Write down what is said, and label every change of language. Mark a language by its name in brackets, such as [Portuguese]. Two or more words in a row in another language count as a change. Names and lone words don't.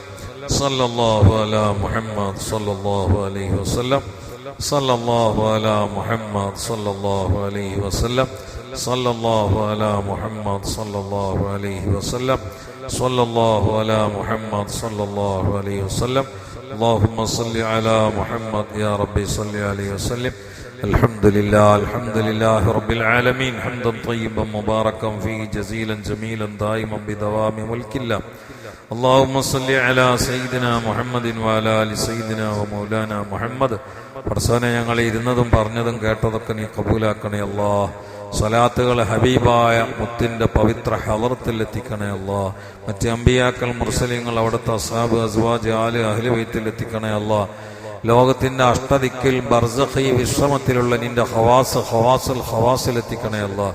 [Arabic] صلى الله على محمد صلى الله عليه وسلم. صلى الله على محمد صلى الله عليه وسلم. صلى الله على محمد صلى الله عليه وسلم. صلى الله على محمد صلى الله عليه وسلم. اللهم صل على محمد يا ربي صل عليه وسلم. الحمد لله رب العالمين حمدا طيبا مباركا فيه جزيلا جميلا دائما بدوام ملك الله. اللهم صل على سيدنا محمد وعلى ال سيدنا ومولانا محمد. [Malayalam] പടച്ചോനെ ഞങ്ങൾ ഇരുന്നതും പറഞ്ഞതും കേട്ടതൊക്കെ നീ കബൂലാക്കണേ അല്ലാഹ്. സ്വലാത്തുകൾ ഹബീബായ മുത്തിന്റെ പവിത്ര ഹളറത്തിൽ എത്തിക്കണേ അല്ലാഹ്. മറ്റ് അമ്പിയാക്കൾ മുർസലീങ്ങൾ അവിടുത്തെ അസ്ഹാബ് അസ്വാജ് ആല് [Arabic] أهل البيت [Malayalam] എത്തിക്കണേ അല്ലാഹ്. ലോകത്തിന്റെ അഷ്ടദിക്കിൽ ബർസഖി വിശ്രമത്തിലുള്ള നിന്റെ ഖവാസിൽ എത്തിക്കണേ അല്ലാഹ്.